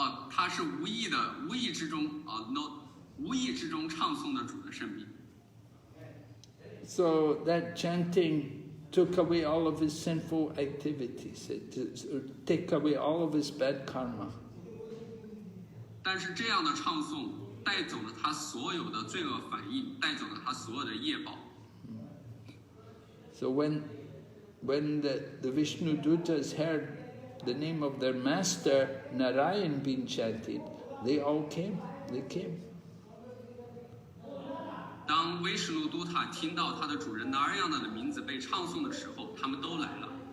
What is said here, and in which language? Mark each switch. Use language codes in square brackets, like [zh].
[zh] 他是无意之中无意之中唱诵的主的圣名。 [en] So that chanting took away all of his sinful activities. It took away all of his bad karma. [zh] 但是这样的唱诵带走了他所有的罪恶反应，带走了他所有的业报。 [en] So when the Vishnudutas heard the name of their master Narayan being chanted, they all came. They came. [zh] 当威什奴都塔听到他的主人纳尔亚纳的名字被唱诵的时候，他们都来了。